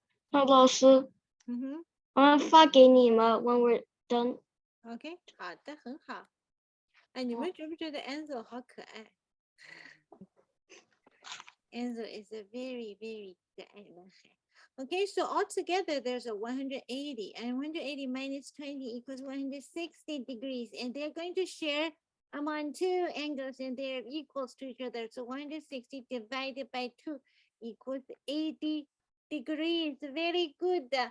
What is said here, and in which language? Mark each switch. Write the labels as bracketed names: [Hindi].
[Chinese] 老师， Mm-hmm. 我们发给你们 [English] when we're done. [Chinese] OK，好的，很好。哎，你们觉不觉得 Enzo 好可爱？ [English] Enzo is a very, very [Chinese] 可爱男孩。 [English] Okay, so altogether there's a 180 and 180 minus 20 equals 160 degrees and they're going to share among two angles and they're equals to each other. So 160 divided by 2 equals 80 degrees. Very good.